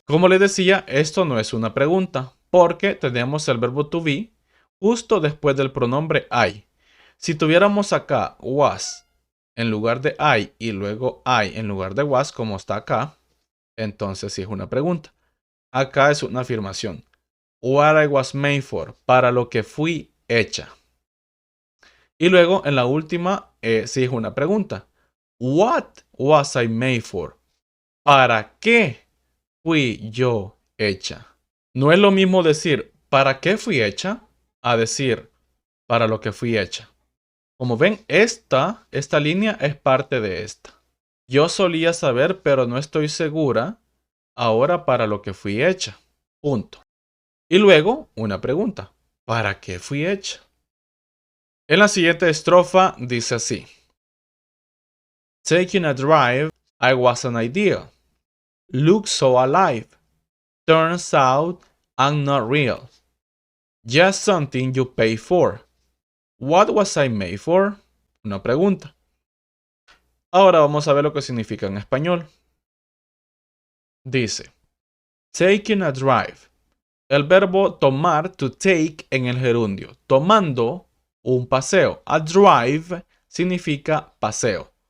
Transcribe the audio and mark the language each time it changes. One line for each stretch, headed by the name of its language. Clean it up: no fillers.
Spanish: Como les decía, esto no es una pregunta, porque tenemos el verbo to be justo después del pronombre I. Si tuviéramos acá was en lugar de I y luego I en lugar de was, como está acá, entonces sí es una pregunta. Acá es una afirmación.
English: What I was made for,
Spanish: para lo que fui hecha. Y luego en la última sí es una pregunta.
English: What was I made for?
Spanish: ¿Para qué fui yo hecha? No es lo mismo decir ¿para qué fui hecha? A decir para lo que fui hecha. Como ven, esta línea es parte de esta. Yo solía saber, pero no estoy segura ahora para lo que fui hecha. Punto. Y luego una pregunta. ¿Para qué fui hecha? En la siguiente estrofa dice así.
English: Taking a drive, I was an idea. Look so alive. Turns out I'm not real. Just something you pay for. What was I made for?
Spanish: Una pregunta. Ahora vamos a ver lo que significa en español. Dice, taking a drive. El verbo tomar, to take, en el gerundio. Tomando un paseo. A drive significa paseo.